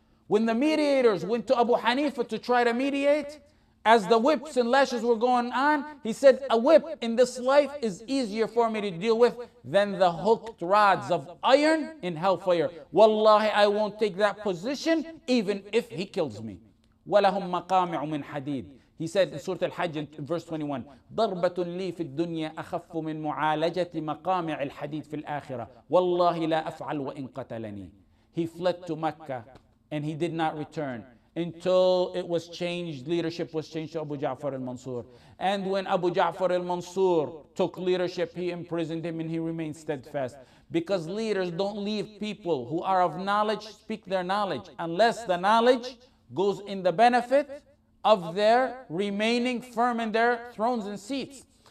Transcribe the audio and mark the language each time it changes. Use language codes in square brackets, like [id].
[en] When the mediators went to Abu Hanifa to try to mediate, as the whips and lashes were going on, he said, a whip in this life is easier for me to deal with than the hooked rods of iron in hellfire. Wallahi, I won't take that position even if he kills me. [ar] وَلَهُمْ مَقَامِعُ مِنْ حَدِيدٍ. [en] He said in Surah Al-Hajj in verse 21, [ar] ضربة لي في الدنيا أخف من معالجة مقامع الحديد في الآخرة والله لا أفعل وإن قتلني. [en] He fled to Mecca and he did not return until it was changed, leadership was changed to Abu Ja'far al-Mansur. And when Abu Ja'far al-Mansur took leadership, he imprisoned him and he remained steadfast. Because leaders don't leave people who are of knowledge speak their knowledge unless the knowledge goes in the benefit of their remaining firm in their thrones and seats.